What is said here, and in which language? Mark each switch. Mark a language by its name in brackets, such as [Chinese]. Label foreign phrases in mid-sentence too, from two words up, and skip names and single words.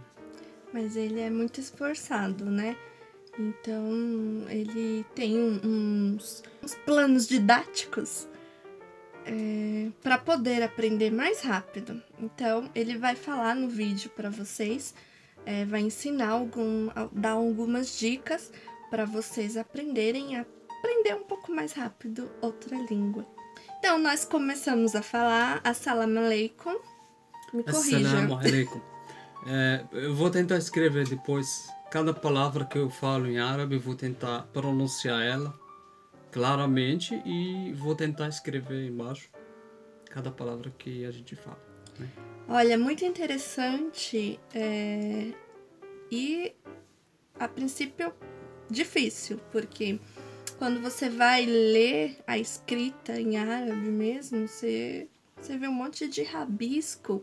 [Portuguese] Mas ele é muito esforçado, né? Então, ele tem uns planos didáticos para poder aprender mais rápido. Então, ele vai falar no vídeo para vocês, vai ensinar dar algumas dicas para vocês aprenderem a aprender um pouco mais rápido outra língua. Então, nós começamos a falar [Arabic] السلام عليكم. [Portuguese] Me corrija. [Arabic] السلام عليكم. [Portuguese] Eu vou tentar escrever depois cada palavra que eu falo em árabe, vou tentar pronunciar ela claramente e vou tentar escrever embaixo cada palavra que a gente fala, né? Olha, muito interessante e a princípio difícil, porque quando você vai ler a escrita em árabe mesmo, você vê um monte de rabisco.